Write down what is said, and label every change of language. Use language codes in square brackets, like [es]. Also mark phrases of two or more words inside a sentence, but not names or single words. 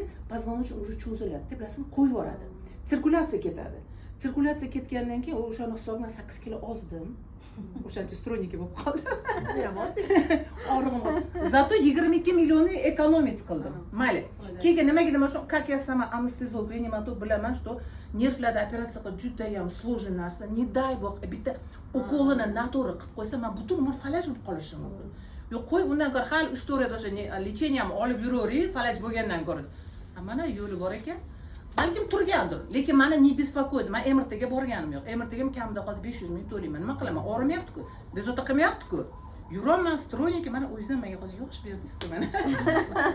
[ru] Позвоночный уже [uz] cho'ziladi, deb bilasizmi? Qo'yib yuboradi. Sirkulyatsiya ketadi. Sirkulyatsiya ketgandan keyin o'shani hisobiga 8 kilo ozdim. O'shancha stroyniki bo'lib qoldi. Og'rig'im. Zato 22 millionni ekonomить qildim. Mayli. Keyin nimaga demoqchi, [ru] как я сама анестезиолог, реаниматолог [uz] bilaman, что nervlarda operatsiya qilib juda ham sложный narsa. [ru] Не дай bog, [uz] bitta ukolini noto'g'ri qilib qo'ysa, men butun umr falaj bo'lib qolishim mumkin. Yo'q, qo'y, undan ko'ra hal istoriyada o'sha lecheniyam olib yuravering, falaj bo'lgandan ko'ra. Mana yo'li bor ekan. Balkim turgandir, lekin meni [ru] не беспокоит. [uz] Men MRTga borganim yo'q. MRTga kamida hozir 500 ming to'layman. Nima qilaman? Og'rimayapti-ku. Bezovta qilmayapti-ku. Yuraman, stroyniki, mana o'zim menga hozir yosh berdingiz-ku mana.